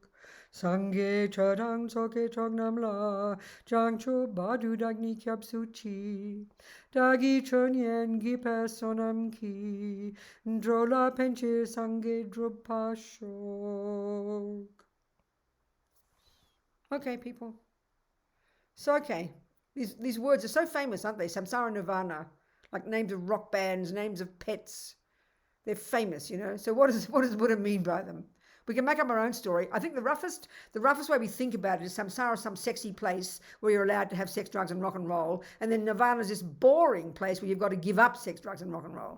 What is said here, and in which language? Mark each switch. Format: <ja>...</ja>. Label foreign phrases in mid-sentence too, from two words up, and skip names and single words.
<bo>སངས་རྒྱས་ཆོས་དང་ཚོགས་ཀྱི་མཆོག་རྣམས་ལ། བྱང་ཆུབ་བར་དུ་བདག་ནི་སྐྱབས་སུ་མཆི། བདག་གིས་སྦྱིན་སོགས་བགྱིས་པའི་བསོད་ནམས་ཀྱིས། འགྲོ་ལ་ཕན་ཕྱིར་སངས་རྒྱས་འགྲུབ་པར་ཤོག.</bo> <en>Okay, people. So, okay, These words are so famous, aren't they? Samsara and Nirvana, like names of rock bands, names of pets. They're famous, you know. So what does Buddha mean by them? We can make up our own story. I think the roughest way we think about it is samsara, some sexy place where you're allowed to have sex, drugs, and rock and roll, and then nirvana is this boring place where you've got to give up sex, drugs, and rock and roll.</en>